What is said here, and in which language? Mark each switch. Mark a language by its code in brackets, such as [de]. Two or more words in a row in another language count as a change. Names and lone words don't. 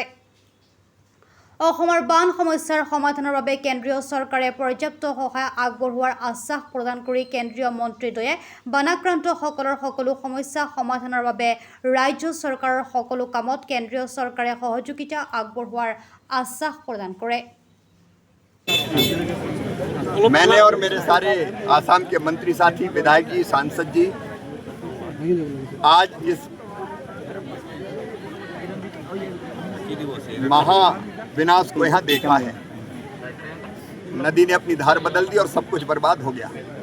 [as] অসমৰ বান সমস্যাৰ সমাধানৰ বাবে কেন্দ্ৰীয় চৰকাৰে পৰ্যাপ্ত সহায় আগবঢ়োৱাৰ আশ্বাস প্ৰদান কৰি কেন্দ্ৰীয় মন্ত্ৰীদ্বয়ে বানাক্ৰান্তসকলৰ সকলো সমস্যা সমাধানৰ বাবে ৰাজ্য চৰকাৰৰ সকলো কামত কেন্দ্ৰীয় চৰকাৰে সহযোগিতা আগবঢ়োৱাৰ আশ্বাস প্ৰদান কৰে। [hi] मैंने और मेरे सारे आसाम के मंत्री साथी, विधायक जी, सांसद जी आज इस महाविनाश को यहाँ देखा है। नदी ने अपनी धार बदल दी और सब कुछ बर्बाद हो गया।